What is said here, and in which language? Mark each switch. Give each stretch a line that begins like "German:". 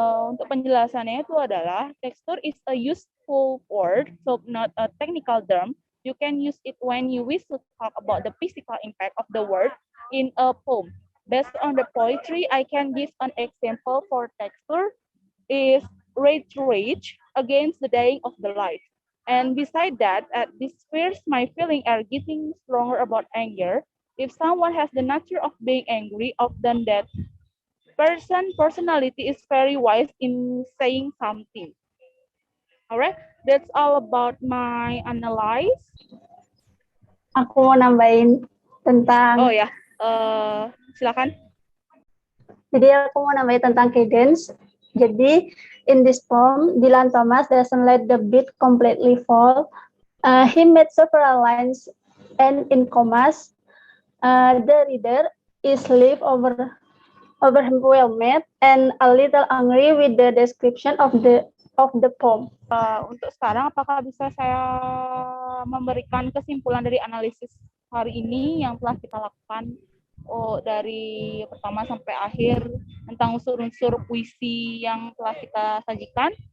Indonesian: Untuk penjelasannya itu adalah tekstur
English: is a useful word, so not a technical term. You can use it when you wish to talk about the physical impact of the word in a poem. Based on the poetry, I can give an example for texture is rage against the dying of the light. And beside that, at this fears, my feeling are getting stronger about anger. If someone has the nature of being angry, often that personality is very wise in saying something. Alright, that's all about my analyze.
Indonesian: Aku mau nambahin tentang, Oh ya, silakan. jadi aku mau nambahin tentang cadence.
English: Jadi, in this poem, Dylan Thomas doesn't let the beat completely fall. He made several lines and in commas. The reader is left overwhelmed and a little angry with the description of the poem.
Indonesian: Untuk sekarang, apakah bisa saya memberikan kesimpulan dari analisis hari ini yang telah kita lakukan dari pertama sampai akhir tentang unsur-unsur puisi yang telah kita sajikan?